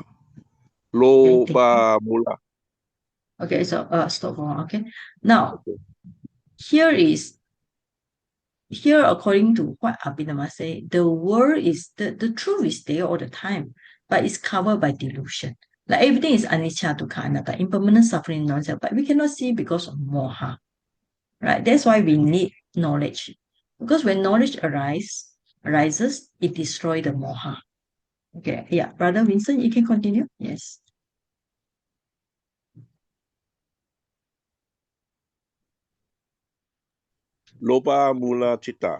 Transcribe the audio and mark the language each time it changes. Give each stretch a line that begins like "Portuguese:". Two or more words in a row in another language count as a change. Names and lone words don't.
Pali: Loba mula.
English: Okay, so stop for a while. Okay. Now, here according to what Abhidhamma say, the world is the truth is there all the time, but it's covered by delusion. Like everything is
Pali: anicca, dukkha, anatta,
English: impermanent, suffering, non-self, but we cannot see because of moha. Right? That's why we need knowledge. Because when knowledge arises, it destroys the moha. Okay, yeah, Brother Vincent, you can continue. Yes.
Pali: Loba mula citta.